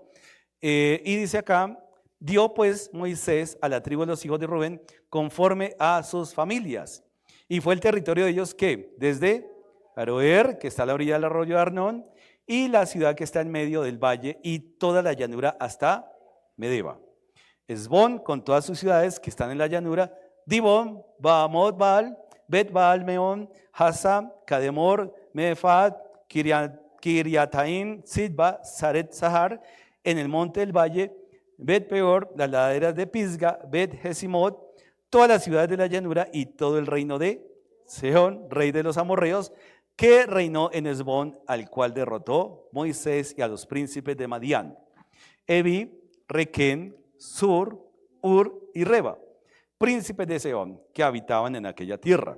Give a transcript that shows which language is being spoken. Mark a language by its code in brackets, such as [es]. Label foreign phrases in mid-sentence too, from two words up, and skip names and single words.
[es] Y dice acá, dio pues Moisés a la tribu de los hijos de Rubén conforme a sus familias. Y fue el territorio de ellos que desde Aroer, que está a la orilla del arroyo de Arnón, y la ciudad que está en medio del valle y toda la llanura hasta Medeba. Esbón con todas sus ciudades que están en la llanura, Dibón, Bahamot, Baal, Bet Baal, Meón, Hasam, Kademor, Mefat, Kiriataim, Sidba, Saret Sahar, en el monte del valle, Bet Peor, las laderas de Pisga, Bet Jesimot, todas las ciudades de la llanura y todo el reino de Sehón, rey de los amorreos, que reinó en Esbón, al cual derrotó Moisés y a los príncipes de Madián, Evi, Requén, Sur, Ur y Reba, príncipes de Sehón, que habitaban en aquella tierra.